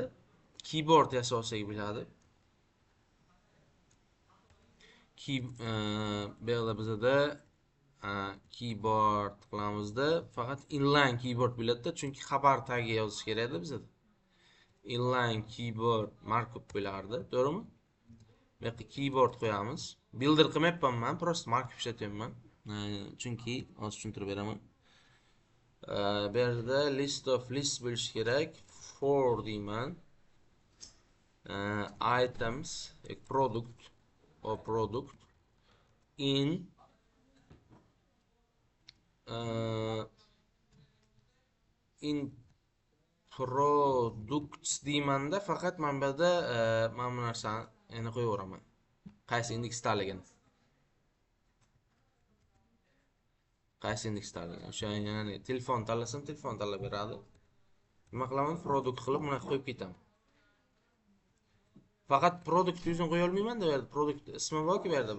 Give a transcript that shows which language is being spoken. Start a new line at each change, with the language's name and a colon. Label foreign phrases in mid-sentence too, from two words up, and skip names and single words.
Uzbek: Keyboard yasasak bo'ladi. Bu yoqda bizda keyboard qilamizda, faqat
English: inline keyboard
Uzbek: bo'ladi-da, chunki xabar tagiga yozish kerak-da bizda.
English: Inline keyboard markup
Uzbek: bo'lardi, to'g'rimi? Bu yoqqa keyboard qo'yamiz. Builder qilmayapman men, prosta markup ishlatyapman. Chunki hozir tushuntirib beraman. Bu yerda
English: list of list
Uzbek: bo'lishi kerak. For deyman.
English: Items, product or product in products
Uzbek: deymanda, faqat men bu yerda mana bu narsani yana qo'yaveraman. Qaysi indeksdaligini. Qaysi indeksdaligini. O'sha ya'ni telefon tanlasam, telefon tanlab beradi. Nima qilaman? Produkt qilib buni qo'yib ketaman. Faqat produkt o'zini qo'ya olmayman-da, bu yerda produkt ismi bor-ku bu yerda.